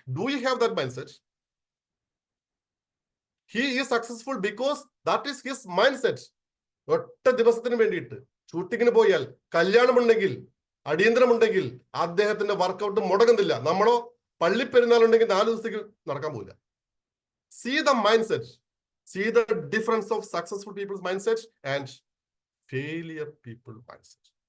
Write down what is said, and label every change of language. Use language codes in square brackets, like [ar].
[en] Do you have that mindset? He is successful because that is his mindset. [ml] ഒറ്റ ദിവസത്തിന് വേണ്ടിയിട്ട് ഷൂട്ടിങ്ങിന് പോയാൽ, കല്യാണമുണ്ടെങ്കിൽ, അടിയന്തരമുണ്ടെങ്കിൽ അദ്ദേഹത്തിന്റെ വർക്കൗട്ട് മുടങ്ങുന്നില്ല. നമ്മളോ പള്ളിപ്പെരുന്നാളുണ്ടെങ്കിൽ 4 ദിവസത്തേക്ക് നടക്കാൻ പോകില്ല. [en] See the mindset. See the difference of successful people's mindset and failure people mindset.